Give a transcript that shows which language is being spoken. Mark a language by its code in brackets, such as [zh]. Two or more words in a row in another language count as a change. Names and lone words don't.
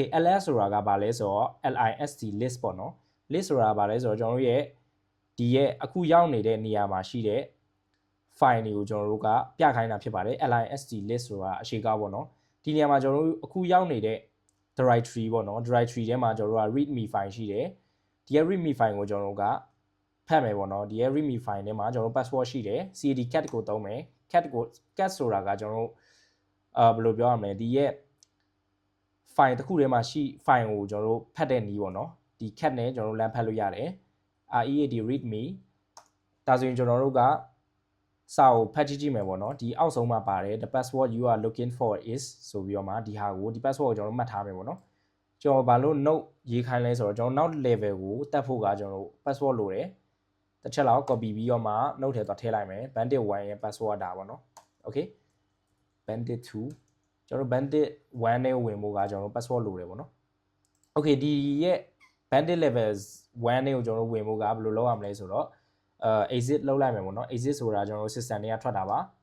[my] ls ဆိုတာကဘာလဲဆိုတော့ [en] list list [my] ပေါ့နော် list ဆိုတာဘာလဲဆိုတော့ကျွန်တော်တို့ရဲ့ဒီရဲ့အခုရောက်နေတဲ့နေရာမှာရှိတဲ့ file တွေကိုကျွန်တော်တို့ကပြခိုင်းတာဖြစ်ပါတယ် [en] list list [my] ဆိုတာအရှိကောက်ပေါ့နော်ဒီနေရာမှာကျွန်တော်တို့အခုရောက်နေတဲ့ directory ပေါ့နော် directory ထဲမှာကျွန်တော်တို့က [en] readme file [my] ရှိတယ်ဒီရဲ့ [en] readme file [my] ကိုကျွန်တော်တို့ကဖတ်မယ်ပေါ့နော်ဒီရဲ့ [en] readme file [my] ထဲမှာကျွန်တော်တို့ password ရှိတယ် [en] cd cat [my] ကိုသုံးမယ် cat ဆိုတာကကျွန်တော်တို့ဘယ်လိုပြောရမလဲဒီရဲ့ file တစ်ခုထဲမှာရှိ file ကိုကျွန်တော်တို့ဖတ်တဲ့နည်းပေါ့နော်ဒီ cat နဲ့ကျွန်တော်တို့လမ်းဖတ်လို့ရတယ် [en] read readme [my] ဒါဆိုရင်ကျွန်တော်တို့ကစာကိုဖတ်ကြည့်မယ်ပေါ့ နော်ဒီအောက်ဆုံးမှာပါတယ် [en] the password you are looking for is [my] ဆိုပြီးတော့မှဒီဟာကိုဒီ password ကိုကျွန်တော်တို့မှတ်ထားမယ်ပေါ့နော်ကျွန် တော်ဘာလို့ note ရေးခိုင်းလဲဆိုတော့ကျွန်တော်နောက် level ကိုတက်ဖို့ကကျွန်တော်တို့ password လိုတယ်တစ်ချက်လောက် copy ပြီးတော့မှ note ထဲသွားထည့်လိုက်မယ် bandit 1ရဲ့ password ဒါပေါ့နော် okay bandit 2ကျွန်တော်တို့ bandit 1နဲ့ဝင်ဖို့ကကျွန်တော်တို့ password လိုတယ်ပေါ့နော် okay ဒီရဲ့ bandit level 1နဲ့ကိုကျွန်တော်တို့ဝင်ဖို့ကဘယ်လိုလုပ်ရမလဲဆိုတော့exit လုပ်လိုက်မယ်ပေါ့နော် exit ဆိုတာကျွန်တော်တို့ system တွေကထွက်တာပါ